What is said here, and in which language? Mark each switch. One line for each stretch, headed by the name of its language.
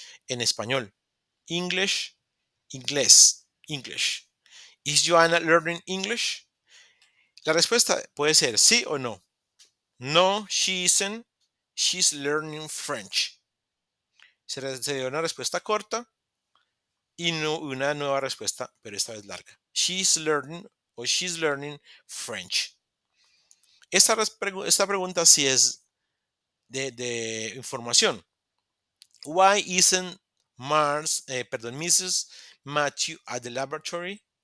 Spanish: En español. English, inglés, English.
English: Is Joanna learning English?
Spanish: La respuesta puede ser sí o no. No,
English: she isn't. She's learning French.
Spanish: Se dio una respuesta corta y no, una nueva respuesta, pero esta vez larga.
English: She's learning o she's learning French.
Spanish: Esta pregunta sí es de información.
English: Why isn't Mrs. Matthew at the laboratory?